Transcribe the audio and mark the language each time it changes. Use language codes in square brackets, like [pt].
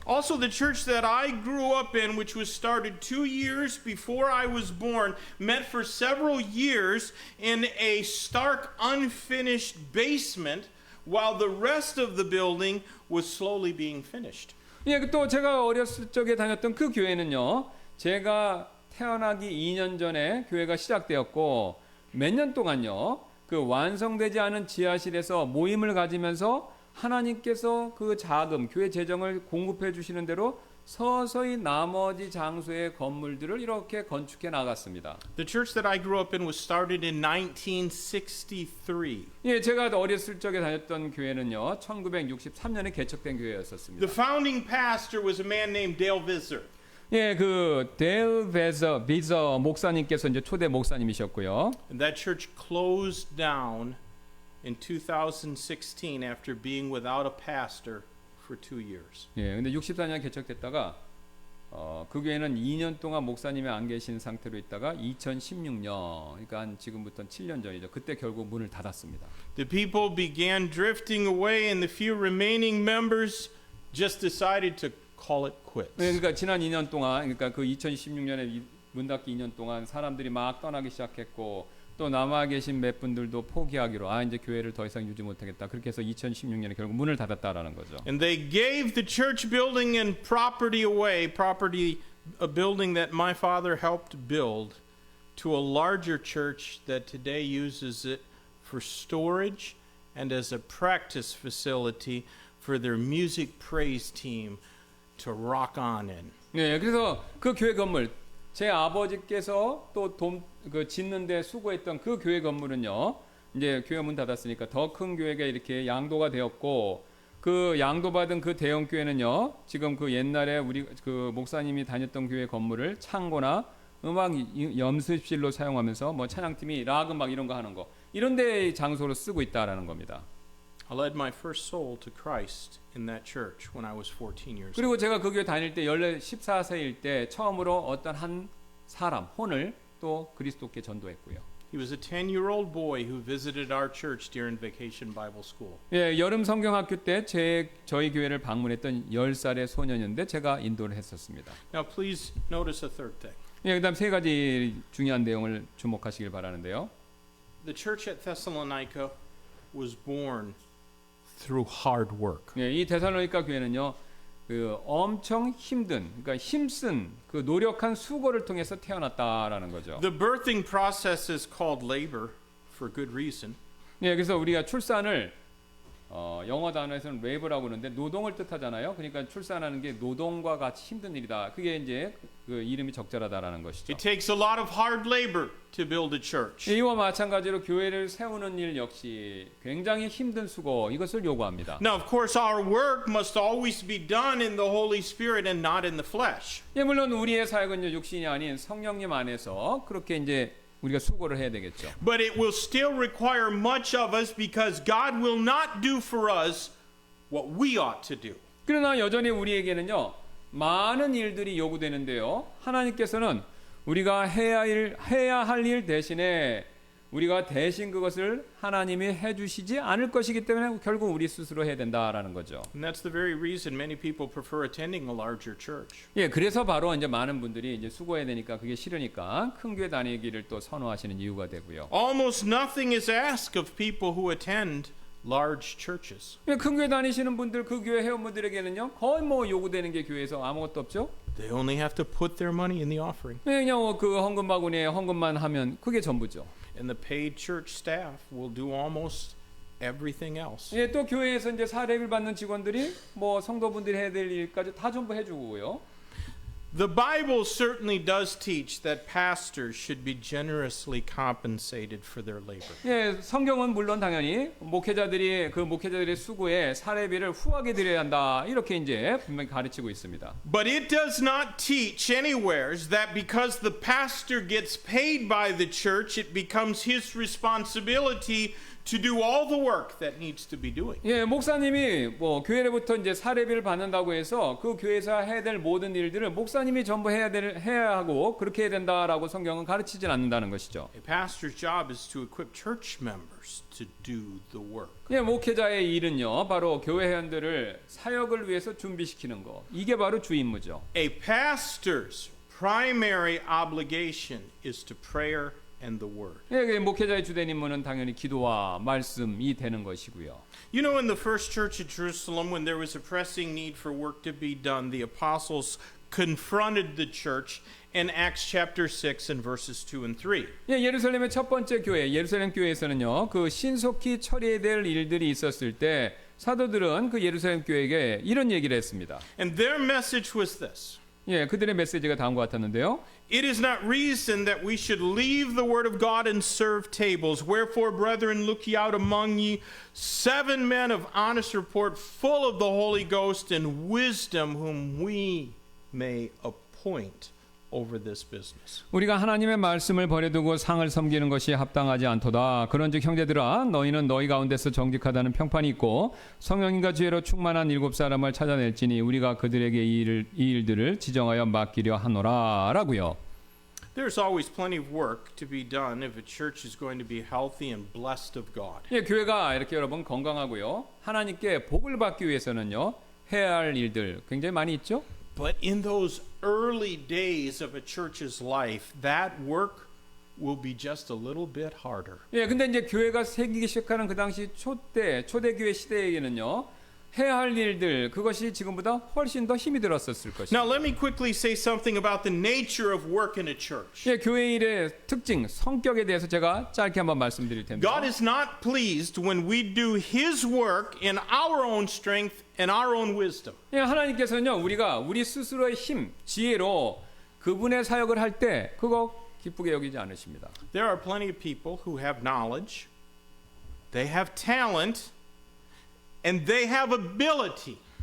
[en] Also, the church that I grew up in, which was started 2 years before I was born, met for several years in a stark, unfinished basement, while the rest of the building was slowly being finished. [ko] 예, 또 제가 어렸을 적에 다녔던 그 교회는요. 제가 태어나기 2년 전에 교회가 시작되었고 몇 년 동안요. 그 완성되지 않은 지하실에서 모임을 가지면서 하나님께서 그 자금, 교회 재정을 공급해 주시는 대로 서서히 나머지 장소의 건물들을 이렇게 건축해 나갔습니다. [en] The church that I grew up in was started in 1963. [ko] 예, 제가 어렸을 적에 다녔던 교회는요. 1963년에 개척된 교회였었습니다. [en] The founding pastor was a man named Dale Visser. [ko] 예, 그 데일 비저 목사님께서 이제 초대 목사님이셨고요. [en] And that church closed down in 2016 after being without a pastor for 2 years. [ko] 예, 근데 64년 개척됐다가 그 교회는 2년 동안 목사님이 안 계신 상태로 있다가 2016년, 그러니까 한 지금부터 7년 전이죠. 그때 결국 문을 닫았습니다. [en] The people began drifting away, and the few remaining members just decided to call it quits. [ko] 네, 그러니까 지난 2년 동안, 그러니까 그 2016년에 문 닫기 2년 동안 사람들이 막 떠나기 시작했고 또 남아 계신 몇 분들도 포기하기로 이제 교회를 더 이상 유지 못하겠다. 그렇게 해서 2016년에 결국 문을 닫았다라는 거죠. [en] And they gave the church building and property away, a building that my father helped build, to a larger church that today uses it for storage and as a practice facility for their music praise team to rock on in. [ko] 네, 그래서 그 교회 건물 제 아버지께서 또 그 짓는데 수고했던 그 교회 건물은요. 이제 교회 문 닫았으니까 더 큰 교회가 이렇게 양도가 되었고 그 양도받은 그 대형 교회는요. 지금 그 옛날에 우리 그 목사님이 다녔던 교회 건물을 창고나 음악 연습실로 사용하면서 뭐 찬양팀이 락 음악 이런 거 하는 거 이런 데 장소로 쓰고 있다라는 겁니다. [en] I led my first soul to Christ in that church when I was 14 years old. [ko] 그리고 제가 그 교회 다닐 때 14세일 때 처음으로 어떤 한 사람 혼을 또 그리스도께 전도했고요. [en] He was a 10-year-old boy who visited our church during Vacation Bible School. [ko] 예, 여름 성경학교 때 저희 교회를 방문했던 10살의 소년인데 제가 인도를 했었습니다. [en] Now please notice a third thing. [ko] 예, 그다음 세 가지 중요한 내용을 주목하시길 바라는데요. [en] The church at Thessalonica was born through hard work. [ko] 예, 이 데살로니가 교회는요. 그 엄청 힘든 그러니까 힘쓴 그 노력한 수고를 통해서 태어났다라는 거죠. [en] The birthing process is called labor for good reason. [ko] 예, 그래서 우리가 출산을 영어 단어에서는 labor라고 그러는데 노동을 뜻하잖아요. 그러니까 출산하는 게 노동과 같이 힘든 일이다. 그게 이제 그 이름이 적절하다라는 것이죠. [en] It takes a lot of hard labor to build a church. [ko] 이와 마찬가지로 교회를 세우는 일 역시 굉장히 힘든 수고 이것을 요구합니다. [en] Now, of course, our work must always be done in the Holy Spirit and not in the flesh. [ko] 예, 물론 우리의 사역은 육신이 아닌 성령님 안에서 그렇게 이제 우리가 수고를 해야 되겠죠. [en] But it will still require much of us because God will not do for us what we ought to do. [ko] 그러나 여전히 우리에게는요 많은 일들이 요구되는데요. 하나님께서는 우리가 해야 할 일 대신에 우리가 대신 그것을 하나님이 해주시지 않을 것이기 때문에 결국 우리 스스로 해야 된다라는 거죠. [en] And that's the very reason many people prefer attending a larger church. [ko] 예, 그래서 바로 이제 많은 분들이 이제 수고해야 되니까 그게 싫으니까 큰 교회 다니기를 또 선호하시는 이유가 되고요. [en] Almost nothing is asked of people who attend large churches. [ko] 예, 큰 교회 다니시는 분들 그 교회 회원분들에게는요 거의 뭐 요구되는 게 교회에서 아무것도 없죠. [en] They only have to put their money in the offering. [ko] 예, 그냥 그 헌금 바구니에 헌금만 하면 그게 전부죠. [en] And the paid church staff will do almost everything else. [ko] 예, 또 교회에서 이제 사례를 받는 직원들이 뭐 성도분들이 해야 될 일까지 다 전부 해주고요. [en] The Bible certainly does teach that pastors should be generously compensated for their labor. [ko] 예, 성경은 물론 당연히 목회자들의 수고에 사례비를 후하게 드려야 한다 이렇게 이제 분명히 가르치고 있습니다. [en] But it does not teach anywhere that because the pastor gets paid by the church, it becomes his responsibility to do all the work that needs to be doing. [ko] 예, 목사님이 뭐 교회로부터 이제 사례비를 받는다고 해서 그 교회에서 해야 될 모든 일들을 목사님이 전부 해야 하고 그렇게 해야 된다라고 성경은 가르치진 않는다는 것이죠. [en] A pastor's job is to equip church members to do the work. [ko] 예, 목회자의 일은요, 바로 교회 회원들을 사역을 위해서 준비시키는 거. 이게 바로 주 임무죠. [en] A pastor's primary obligation is to prayer and the word. [ko] 예, 목회자의 주된 임무는 당연히 기도와 말씀이 되는 것이고요. [en] You know, in the first church at Jerusalem, when there was a pressing need for work to be done, the apostles confronted the church in Acts chapter 6 and verses 2 and 3. [ko] 예, 예루살렘의 첫 번째 교회, 예루살렘 교회에서는요, 그 신속히 처리해야 될 일들이 있었을 때 사도들은 그 예루살렘 교회에게 이런 얘기를 했습니다. [en] And their message was this. [ko] 예, 그들의 메시지가 다음과 같았는데요. [en] It is not reason that we should leave the word of God and serve tables. Wherefore, brethren, look ye out among ye 7 men of honest report, full of the Holy Ghost and wisdom, whom we may appoint over this business. [ko] 우리가 하나님의 말씀을 버려두고 상을 섬기는 것이 합당하지 않도다. 그런즉 형제들아 너희는 너희 가운데서 정직하다는 평판이 있고 성령님과 지혜로 충만한 7사람을 찾아낼지니 우리가 그들에게 이 일들을 지정하여 맡기려 하노라라고요. [en] There's always plenty of work to be done if a church is going to be healthy and blessed of God. [ko] 예, 교회가 이렇게 여러분 건강하고요. 하나님께 복을 받기 위해서는요. 해야 할 일들 굉장히 많이 있죠. [en] But in those early days of a church's life, that work will be just a little bit harder. [ko] 예, 근데 이제 교회가 생기기 시작하는 그 당시 초대교회 시대에게는요. 해야 할 일들 그것이 지금보다 훨씬 더 힘이 들었었을 것입니다. [en] Now, let me quickly say something about the nature of work in a church. [ko] 예, 교회 일의 특징, 성격에 대해서 제가 짧게 한번 말씀드릴 텐데. [en] God is not pleased when we do His work in our own strength and our own wisdom. [ko] 예, 하나님께서는요, 우리가 우리 스스로의 힘, 지혜로 그분의 사역을 할 때 그거 기쁘게 여기지 않으십니다. [en] There are plenty of people who have knowledge, they have talent, and they have ability.